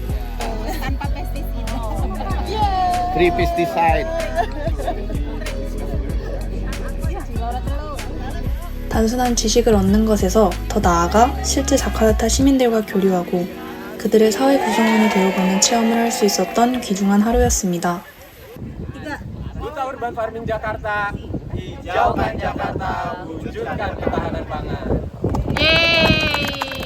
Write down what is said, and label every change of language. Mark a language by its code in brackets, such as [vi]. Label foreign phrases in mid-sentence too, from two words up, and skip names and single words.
[en] Free pesticide. [ko] 단순한 지식을 얻는 것에서 더 나아가 실제 자카르타 시민들과 교류하고 그들의 사회 구성원이 되어보는 체험을 할 수 있었던 귀중한 하루였습니다. [id] Duta Urban Farming Jakarta, hijaukan Jakarta, wujudkan ketahanan pangan. Yeay!